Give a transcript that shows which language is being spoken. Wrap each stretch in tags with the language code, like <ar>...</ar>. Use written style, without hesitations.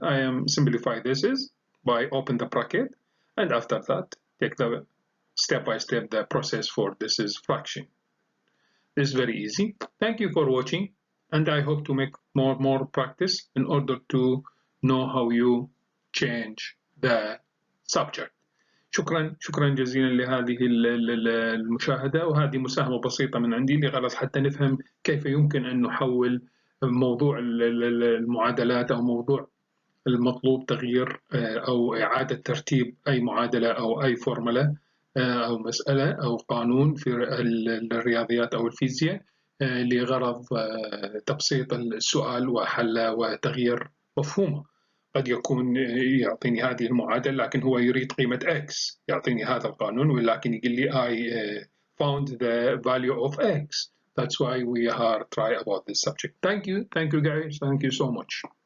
<en>I am simplify this is by open the bracket and after that take the step by step the process for this is fraction. This is very easy. Thank you for watching and I hope to make more practice in order to know how you change the subject.</en> <ar>شكرا جزيلا لهذه المشاهدة، وهذه مساهمة بسيطة من عندي لغرض حتى نفهم كيف يمكن أن نحول موضوع المعادلات أو موضوع المطلوب تغيير أو إعادة ترتيب أي معادلة أو أي فورمولا أو مسألة أو قانون في الرياضيات أو الفيزياء لغرض تبسيط السؤال وحله وتغيير مفهومه. قد يكون يعطيني هذه المعادلة لكن هو يريد قيمة x، يعطيني هذا القانون ولكن يقول لي</ar> <en>I found the value of x. That's why we are try about this subject. Thank you guys. Thank you so much.</en>